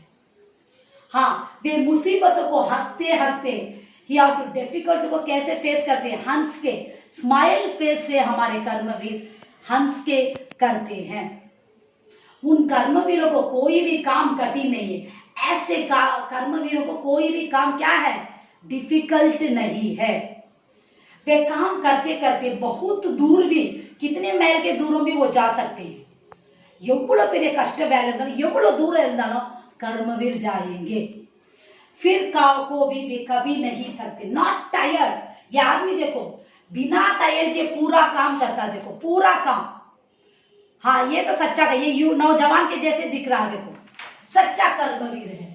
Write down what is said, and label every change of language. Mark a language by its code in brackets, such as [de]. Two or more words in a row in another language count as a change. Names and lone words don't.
[hi] हाँ वे मुसीबतों को हंसते हंसते, डिफिकल्ट को कैसे फेस करते हैं, हंस के, [en] smile face [hi] से हमारे कर्मवीर हंस के करते हैं। उन कर्मवीरों को कोई भी काम कठिन नहीं है, ऐसे कर्मवीरों को कोई भी काम क्या है, डिफिकल्ट नहीं है। वे काम करते करते बहुत दूर भी, कितने మైల్ के दूरों भी वो जा सकते हैं. [ta] எவ்வளவு பெரிய கஷ்ட வேலை இருந்தாலும் எவ்வளவு தூரம் இருந்தாலும் [hi] कर्मवीर जाएंगे. फिर को भी वे कभी नहीं थकते, [en] not tired. [hi] ये आदमी देखो बिना टायर के पूरा काम करता है, देखो पूरा काम. हाँ ये तो सच्चा का, ये यू नौजवान के जैसे दिख रहा है, देखो सच्चा कर्मवीर है.